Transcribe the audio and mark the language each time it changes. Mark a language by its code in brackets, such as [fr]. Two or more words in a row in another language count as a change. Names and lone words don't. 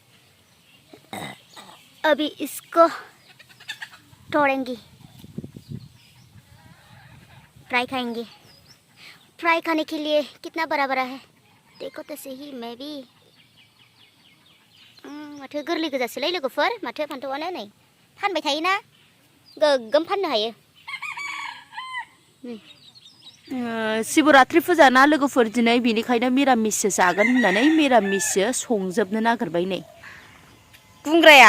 [hi] अभी इसको तोड़ेंगे, फ्राई खाएंगे। फ्राई खाने के लिए कितना बड़ा बड़ा है देखो तो सही। मैं भी [brx] माथो गोरलै गोजासोलै लोगोफोर, माथो फान्थावानो नै फानबाय थायोना गोगोम फाननो हायो। शिवरात्रि फुजा ना लोगोफोर दिनै, बेनिखायनो मिरामिससो जागोन होननानै मिरामिससो संजोबनो नागिरबाय नै बुंग्राया।